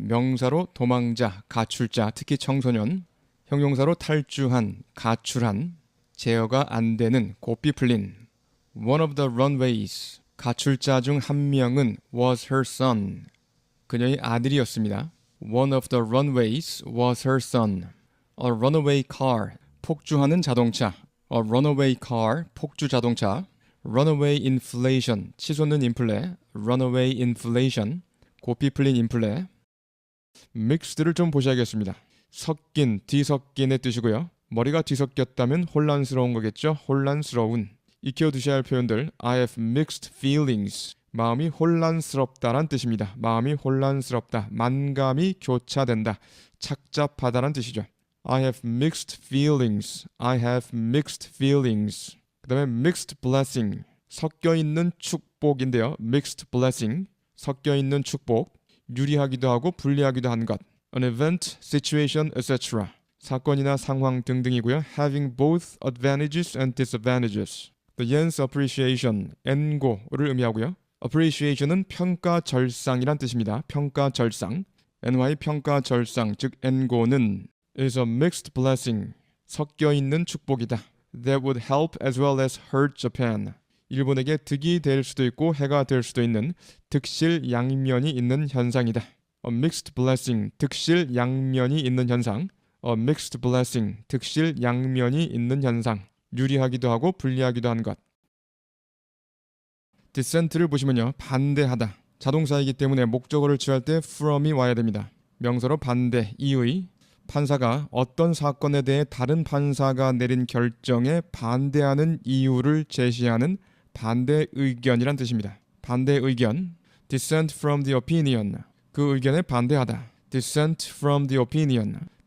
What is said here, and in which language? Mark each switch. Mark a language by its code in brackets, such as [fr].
[ko] 명사로 도망자, 가출자, 특히 청소년. 형용사로 탈주한, 가출한. 제어가 안 되는, 고삐 풀린. [en] One of the runaways. [ko] 가출자 중 한 명은 [en] was her son. [ko] 그녀의 아들이었습니다. [en] One of the runaways was her son. A runaway car, [ko] 폭주하는 자동차. [en] A runaway car, [ko] 폭주 자동차. [en] Runaway inflation, [ko] 치솟는 인플레. [en] Runaway inflation, [ko] 고삐 풀린 인플레. mixed를 좀 보셔야겠습니다. 섞인, 뒤섞인의 뜻이고요. 머리가 뒤섞였다면 혼란스러운 거겠죠. 혼란스러운. 익혀두셔야 할 표현들. [en] I have mixed feelings. [ko] 마음이 혼란스럽다란 뜻입니다. 마음이 혼란스럽다. 만감이 교차된다. 착잡하다란 뜻이죠. [en] I have mixed feelings. [ko] 그 다음에 mixed blessing. 섞여있는 축복인데요. mixed blessing. 섞여있는 축복. 유리하기도 하고 불리하기도 한 것. [en] An event, situation, etc. [ko] 사건이나 상황 등등이고요. [en] Having both advantages and disadvantages. The yen's appreciation, [ko] 엔고를 의미하고요. appreciation은 평가절상이란 뜻입니다. 평가절상. NY 평가절상, 즉 엔고는 [en] is a mixed blessing. [ko] 섞여있는 축복이다. [en] That would help as well as hurt Japan. [ko] 일본에게 득이 될 수도 있고 해가 될 수도 있는 득실 양면이 있는 현상이다. [en] A mixed blessing, [ko] 득실 양면이 있는 현상. [en] A mixed blessing, [ko] 득실 양면이 있는 현상. 유리하기도 하고 불리하기도 한 것. dissent를 보시면요. 반대하다. 자동사이기 때문에 목적어를 취할 때 from이 와야 됩니다. 명사로 반대, 이의. 판사가 어떤 사건에 대해 다른 판사가 내린 결정에 반대하는 이유를 제시하는 반대 의견이란 뜻입니다. 반대 의견. [en] dissent from the opinion. [ko] 그 의견에 반대하다. [en] dissent from the opinion.